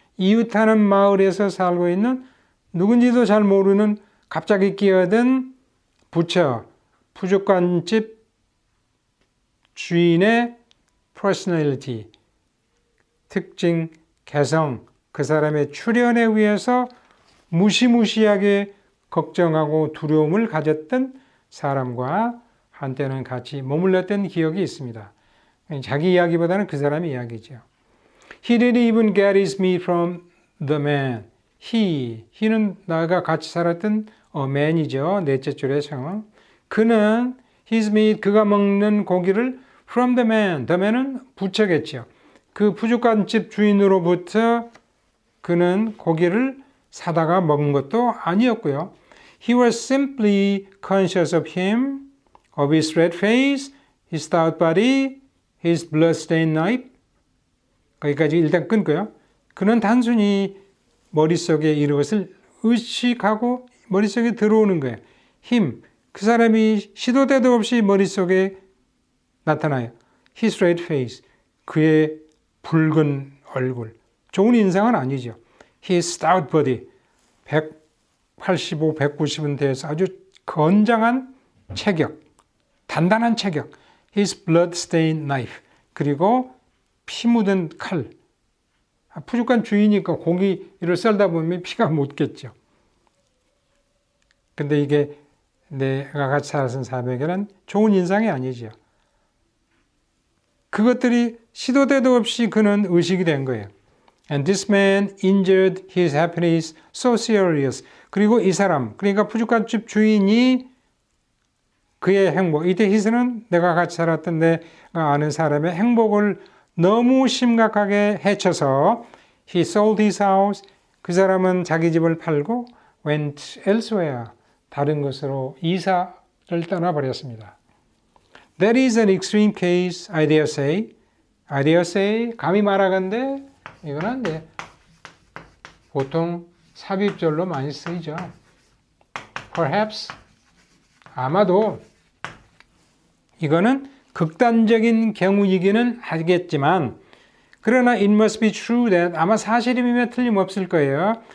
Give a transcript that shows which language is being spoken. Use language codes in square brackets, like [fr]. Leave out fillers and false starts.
[ko] 이웃하는 마을에서 살고 있는 누군지도 잘 모르는 갑자기 끼어든 부처, 푸주간집 주인의 personality, 특징, 개성, 그 사람의 출현에 의해서 무시무시하게 걱정하고 두려움을 가졌던 사람과 한때는 같이 머물렀던 기억이 있습니다. 자기 이야기보다는 그 사람의 이야기죠. [en] He didn't even get his meat from the man. [ko] he는 나가 같이 살았던 man이죠. 넷째 줄의 상황. 그는 [en] his meat, [ko] 그가 먹는 고기를 [en] from the man. the man [ko] 은 부처겠죠. 그 푸주간집 주인으로부터 그는 고기를 사다가 먹은 것도 아니었고요. [en] He was simply conscious of him, of his red face, his stout body, his blood-stained knife. [ko] 거기까지 일단 끊고요. 그는 단순히 머릿속에 이런 것을 의식하고 머릿속에 들어오는 거예요. 힘, 그 사람이 시도 때도 없이 머릿속에 나타나요. [en] His red face, [ko] 그의 붉은 얼굴. 좋은 인상은 아니죠. [en] His stout body, [ko] 185, 190은 돼서 아주 건장한 체격, 단단한 체격. [en] His blood-stained knife, [ko] 그리고 피 묻은 칼. 푸주간 주인이니까 고기를 썰다 보면 피가 묻겠죠. 근데 이게 내가 같이 살았던 사람에게는 좋은 인상이 아니죠. 그것들이 시도 때도 없이 그는 의식이 된 거예요. [en] And this man injured his happiness so serious. [ko] 그리고 이 사람, 그러니까 푸주간집 주인이 그의 행복, 이때 히스는 내가 같이 살았던 내가 아는 사람의 행복을 너무 심각하게 해쳐서 [en] he sold his house, [ko] 그 사람은 자기 집을 팔고 [en] went elsewhere, [ko] 다른 곳으로 이사를 떠나버렸습니다. [en] That is an extreme case, I dare say. I dare say, [ko] 감히 말하건대 이거는 이제 보통 삽입절로 많이 쓰이죠. Perhaps, 아마도 이거는 극단적인 경우이기는 하겠지만, 그러나 [en] it must be true that, [ko] 아마 사실이면 틀림없을 거예요.